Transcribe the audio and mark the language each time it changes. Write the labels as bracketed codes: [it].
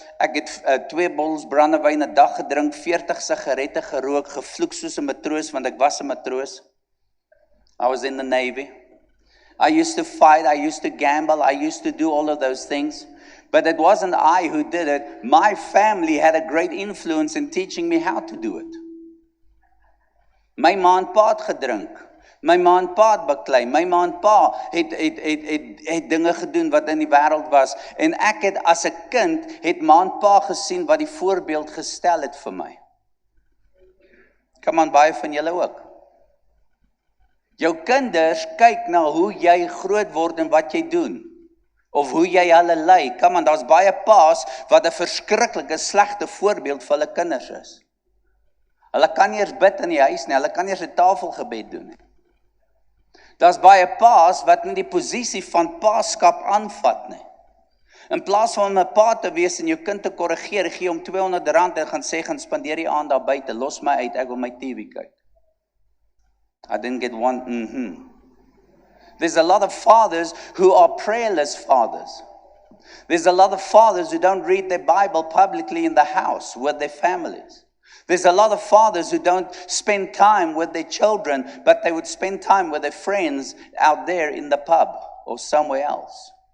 [af] Ek het 2 bottels brandewyn 'n dag gedrink, 40 sigarette gerook, gevloek soos 'n matroos, want ek was 'n matroos. [en] I was in the Navy. I used to fight, I used to gamble, I used to do all of those things. But it wasn't I who did it. My family had a great influence in teaching me how to do it. [af] My ma en pa het gedrink. My ma en pa het baklei. My ma en pa het dinge gedoen wat in die wêreld was. En ek het as 'n kind, het ma en pa gesien wat die voorbeeld gestel het vir my. Kom aan, baie van julle ook. Jou kinders kyk na hoe jy groot word en wat jy doen. Of hoe jy hulle lei. Kom aan, daar's baie pa's wat 'n verskriklike slegte voorbeeld vir hulle kinders is. Hulle kan nie eers bid in die huis nie, hulle kan nie eers 'n tafelgebed doen nie. Daar's baie pa's wat nie die posisie van paaskap aanvat nie. In plaas van 'n pa te wees en jou kind te korrigeer, gee hom R200 en gaan sê, gaan spandeer die aand daar buite, los my uit, ek wil my TV kyk. [en] I didn't get one, There's a lot of fathers who are prayerless fathers. There's a lot of fathers who don't read their Bible publicly in the house with their families. There's a lot of fathers who don't spend time with their children, but they would spend time with their friends out there in the pub or somewhere else.